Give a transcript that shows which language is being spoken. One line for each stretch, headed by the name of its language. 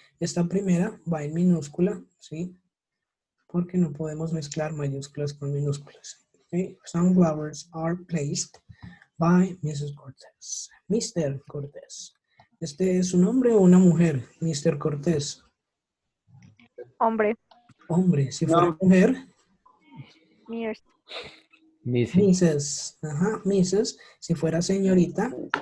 Spanish: Esta primera va en minúscula, ¿sí? Porque no podemos mezclar mayúsculas con minúsculas.
English: Okay? Some flowers are placed by Mrs. Cortez. Mr. Cortez.
Spanish: ¿Este es un hombre o una mujer?
English: Mr. Cortez.
Spanish: Hombre. Hombre. Si fuera No. mujer, Mirs. Missing. Mrs. Ajá, Mrs. Si fuera señorita,